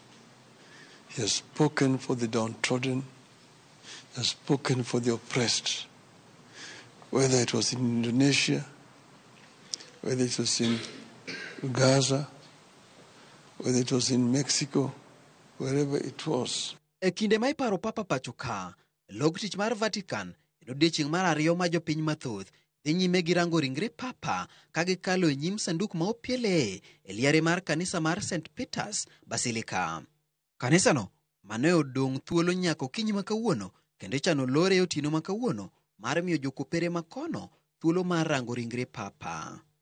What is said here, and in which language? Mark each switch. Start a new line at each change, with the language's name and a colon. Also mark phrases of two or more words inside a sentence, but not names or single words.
English: He has spoken for the downtrodden. He has spoken for the oppressed. Whether it was in Indonesia, whether it was in Gaza, whether it was in Mexico, wherever it was.
Luo (Kenya and Tanzania): E kinde ma iparo Papa pachoka, log tich mar Vatican en odiechieng' mar ariyo ma jopiny mathoth dhi nyime gi rango ringre Papa ka gikalo e nyim sanduk ma opiele e liare mar kanisa mar St. Peter's Basilica. Kanisano mane odong' thuolo nyaka okinyi ma kawuono kendo chano lore otieno ma kawuono mar miyo jokopere makono thuolo mar rango ringre Papa.